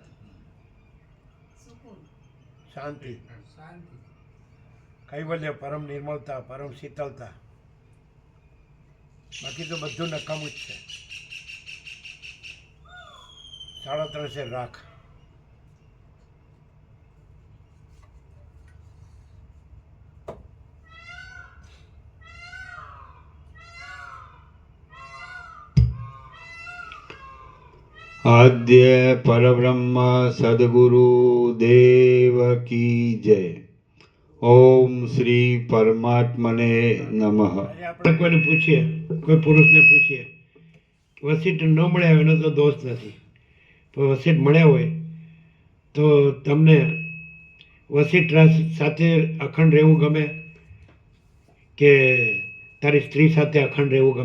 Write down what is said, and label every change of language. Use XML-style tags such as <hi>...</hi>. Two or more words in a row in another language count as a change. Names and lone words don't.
<gu>સુકૂન, શાંતિ, શાંતિ. કૈવલ્ય, પરમ નિર્મળતા, પરમ શીતળતા. બાકી તો બધું નકામું જ છે. 3.5 રાખ.</gu> <hi>आद्य परब्रह्म सद्गुरु देव की जय.</hi> <sa>ओम श्री परमात्मने नमः.</sa> <gu>આજે આપણે કોઈને પૂછીએ, કોઈ પુરુષને પૂછીએ વસિષ્ઠ ન મળ્યા હોય એનો તો દોષ નથી, પણ વસિષ્ઠ મળ્યા હોય તો તમને વસિષ્ઠ સાથે અખંડ રહેવું ગમે કે તારી સ્ત્રી સાથે અખંડ રહેવું ગમે?</gu>